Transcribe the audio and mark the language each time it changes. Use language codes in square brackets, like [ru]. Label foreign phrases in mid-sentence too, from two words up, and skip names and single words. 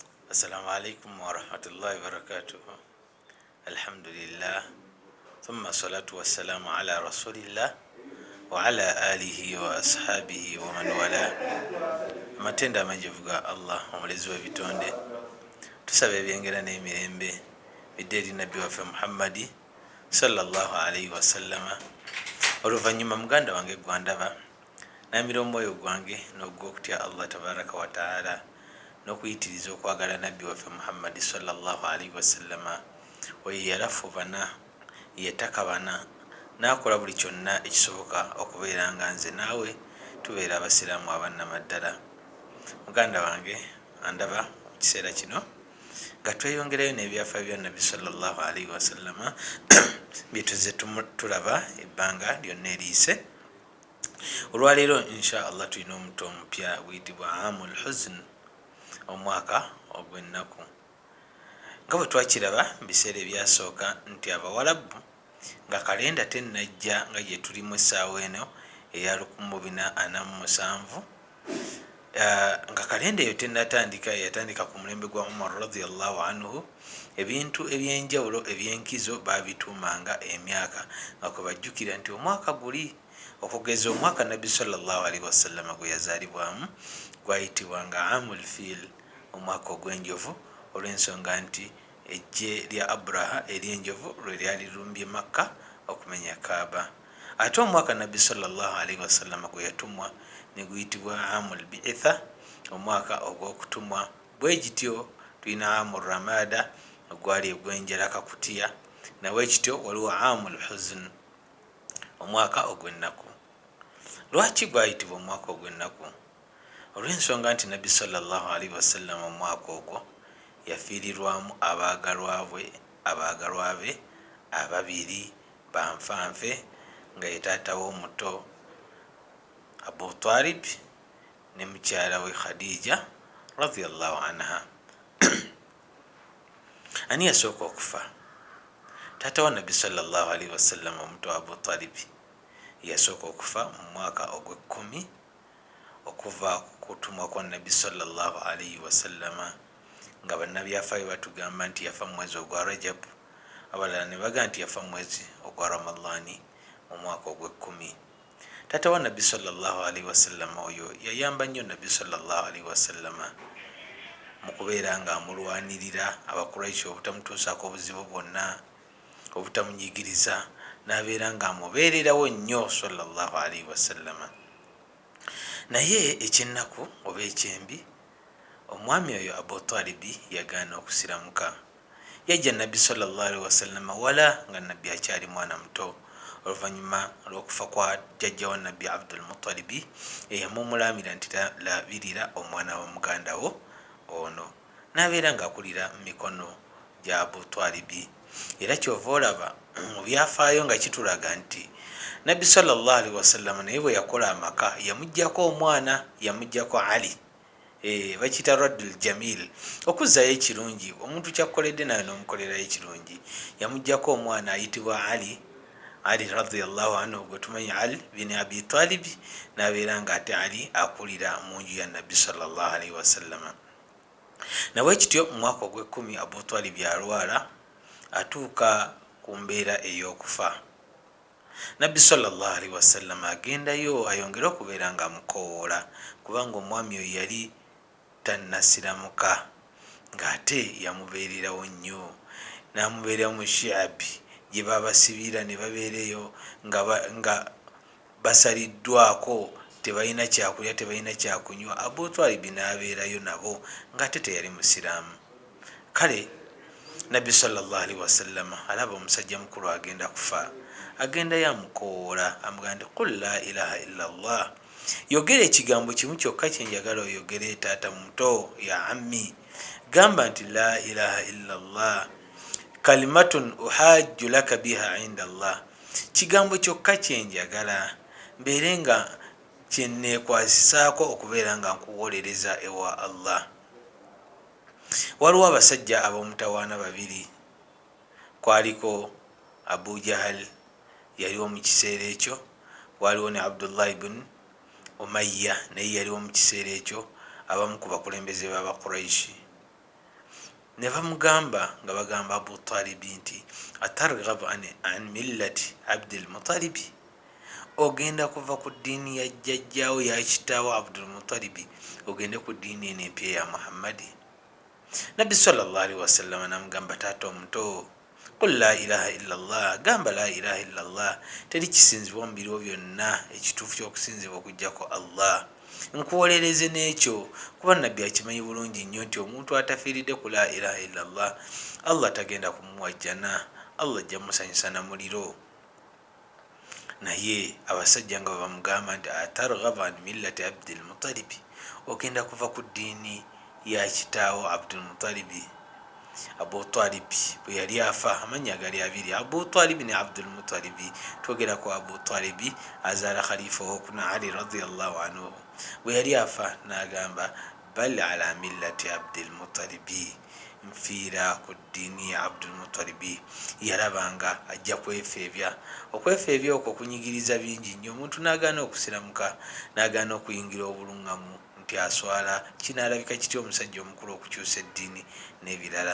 [ar] السلام عليكم ورحمة الله وبركاته. الحمد لله ثم الصلاة والسلام على رسول الله وعلى آله وأصحابه ومن والاه. [lg] amatenda amanjivu ga Allah omulezi w'ebitonde, tusaba ebyengera n'emirembe bidde eri nabbi waffe Muhammadi [ar] صلى الله عليه وسلم. [lg] Oluvannyuma muganda wange gwandaba namira omwoyo gwange n'ogw'okutya Allah [ar] تبارك وتعالى [lg] n'okuyitiriza okwagala nabbi waffe Muhammadi [ar] صلى الله عليه وسلم. [lg] Oyo yalafubana yetakabana n'akola buli kyonna ekisoboka okubeera nga nze naawe tubeera abasiraamu abannamaddala. Muganda wange andaba mu kiseera kino nga tweyongerayo n'ebyafaayo bya nabbi [ar] صلى الله عليه وسلم [lg] byetuze tulaba ebbanga lyonna eriise. Olwaleero [ar] إن شاء الله [lg] tulina omuto omupya guyitibwa [ar] عام الحزن, [lg] omwaka ogw'ennaku. Nga bwe twakiraba mu biseera ebyasooka nti abawalabu nga kalenda tennajja nga gye tulimu essaawa eno eya 1447, nga kalenda eyo tennatandika, yatandika ku mulembe gwa Umar [ar] رضي الله عنه. [lg] Ebintu ebyenjawulo ebyenkizo babituumanga emyaka nga kwe bajjukira nti omwaka guli, okugeza omwaka nabbi [ar] صلى الله عليه وسلم [lg] gwe yazaalibwamu gwayitibwanga [ar] عام الفيل, [lg] omwaka ogw'enjovu, olw'ensonga nti ejje lya Abraha ery'enjovu lwe lyali lumbye Makka okumenya Kaaba. Ate omwaka nabbi [ar] صلى الله عليه وسلم [lg] gwe yatumwa ne guyitibwa [ar] عام البعثة, [lg] omwaka ogw'okutumwa. Bwe gityo tulina [ar] عام الرمادة [lg] ogwali ogw'enjala kakutiya, nawe kityo waliwo [ar] عام الحزن, [lg] omwaka ogw'ennaku. Lwaki gwayitibwa omwaka ogw'ennaku? Olw'ensonga nti nabbi [ar] صلى الله عليه وسلم [lg] omwaka ogwo yafiirirwamu abaagalwa be ababiri banfanfe, nga ye taata w'omuto Abu Talib ne mukyala we Khadija [ar] رضي الله عنها. [lg] Ani yasooka okufa? Taata wa nabbi [ar] صلى الله عليه وسلم [lg] omuto Abu Talib yasooka okufa mu mwaka ogw'ekkumi okuva ku kutumwa kwa nabbi [ar] صلى الله عليه وسلم, [lg] nga bannabyafaayo batugamba nti yafa mu mwezi ogwa Rajab, abalala ne bagamba nti yafa mu mwezi ogwa Ramadhani mu mwaka ogw'ekkumi. Taata wa nabbi [ar] صلى الله عليه وسلم [lg] oyo yayamba nnyo nabbi [ar] صلى الله عليه وسلم [lg] mu kubeera nga amulwanirira Abakuraishi obutamutuusaako obuzibu bwonna, obutamunyigiriza, n'abeera nga amubeererawo nnyo [ar] صلى الله عليه وسلم. [lg] Naye ekyennaku oba ekyembi, omwami oyo Abu Talibi yagaana okusiramuka. Yajja nabbi [ar] صلى الله عليه وسلم [lg] wala nga nabbi akyali mwana muto, oluvannyuma lw'okufa kwa jjajja wa nabbi Abdul Muttalibi eyamumulamira nti talabirira omwana wa muganda wo ono, n'abeera ng'akulira mu mikono gya Abu Talibi. Era kyova olaba mu byafaayo nga kitulaga nti nabbi [ar] صلى الله عليه وسلم [lg] naye bwe yakola amaka yamuggyako omwana, yamuggyako Ali. Bakiyita [ar] ردّ الجميل, [lg] okuzzayo ekirungi. Omuntu kyakkoledde naye n'omukolerayo ekirungi. Yamuggyako omwana ayitibwa Ali [ar] رضي الله عنه, [lg] gwe tumanyi Ali bin Abi Talib, n'abeera nga ate Ali akulira mu nju ya nabbi [ar] صلى الله عليه وسلم. [lg] Nawe kityo mu mwaka ogw'ekkumi Abu Talib alwala atuuka ku mbeera ey'okufa. Nabbi [ar] صلى الله عليه وسلم [lg] agendayo ayongere okubeera nga amukoowoola, kubanga omwami oyo yali tannasiramuka, ng'ate yamubeererawo nnyo, n'amubeerawo mu Shi'abi gye babasibira ne babeereyo nga basaliddwako, tebalina kyakulya tebalina kyakunywa. Abu Talib n'abeerayo nabo ng'ate teyali musiraamu. Kale nabbi [ar] صلى الله عليه وسلم [lg] alaba omusajja mukulu agenda kufa, agenda yamukoowoola amugamba nti [ar] قل لا إله إلا الله, [lg] yogera ekigambo kimu kyokka kyenjagala oyogere taata muto [ar] يا عمي, [lg] gamba nti [ar] لا إله إلا الله كلمة أحاج لك بها عند الله, [lg] kigambo kyokka kyenjagala mbeere nga kyenneekwasisaako okubeera nga nkuwolereza ewa Allah. Waliwo abasajja ab'omutawaana babiri, kwaliko Abu Jahal yaliwo mu kiseera ekyo, waliwo ne Abdullah ibn Umayya naye yaliwo mu kiseera ekyo, abamu ku bakulembeze b'Abakuraishi. ne bamugamba nga bagamba Abu Talib nti [ar] أترغب عن ملة عبد المطلب, [lg] ogenda kuva ku ddiini ya jjajjaawo ya kitaawo Abdul Muttalib ogende ku ddiini eno empya ya Muhammadi. Nabbi [ar] صلى الله عليه وسلم [lg] namugamba, taata omuto, [ar] قل لا إله إلا الله, gamba لا إله إلا الله, [lg] teri kisinzibwa mu biro byonna ekituufu ky'okusinzibwa okuggyako Allah. Nkuwolereze n'ekyo kuba nabbi akimanyi bulungi nnyo nti omuntu atafiiridde ku [ar] لا إله إلا الله [lg] Allah tagenda kumuwa jjana, Allah ajja musanyusa na muliro. Naye abasajja nga bamugamba nti [ar] أترغب عن ملة عبد المطلب, [lg] ogenda kuva ku ddiini ya kitaawo Abdul Muttalib. Abu Talib bwe yali afa, amannya gali abiri, Abu Talib ne Abdul Muttalib. Twogera ku Abu Talib azaala khalifa owokuna Ali [ar] رضي الله عنه. [lg] Bwe yali afa n'agamba [ar] بل على ملة عبد المطلب, [lg] nfiira ku ddiini ya Abdul Muttalib. Yalabanga ajja kwefeebya, okwefeebya okwo kunyigiriza bingi nnyo. Omuntu n'agaana okusiramuka, n'agaana okuyingira obulungamu nti aswala, kinaalabika kitya omusajja omukulu okukyusa eddiini n'ebirala.